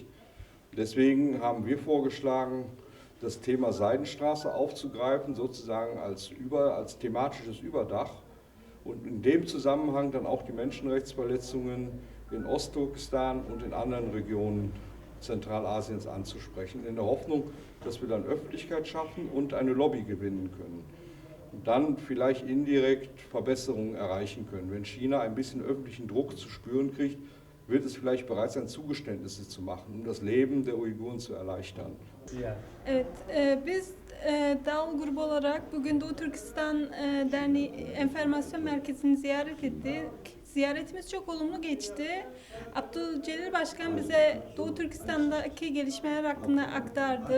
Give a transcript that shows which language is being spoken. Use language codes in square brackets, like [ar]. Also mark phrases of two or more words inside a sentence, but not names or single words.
[de] Deswegen haben wir vorgeschlagen, das Thema Seidenstraße aufzugreifen, sozusagen als thematisches Überdach und in dem Zusammenhang dann auch die Menschenrechtsverletzungen in Ostturkestan und in anderen Regionen Zentralasiens anzusprechen, in der Hoffnung, dass wir dann Öffentlichkeit schaffen und eine Lobby gewinnen können. dann vielleicht indirekt Verbesserungen erreichen können. Wenn China ein bisschen öffentlichen Druck zu spüren kriegt, wird es vielleicht bereit sein, Zugeständnisse zu machen, um das Leben der Uiguren zu erleichtern. [tr] Evet, biz Dağıl grubu olarak bugün Doğu Türkistan Derneği Enformasyon Merkezi'ni ziyaret ettik. Ziyaretimiz çok olumlu geçti. Abdülcelil Başkan bize Doğu Türkistan'daki gelişmeler hakkında aktardı.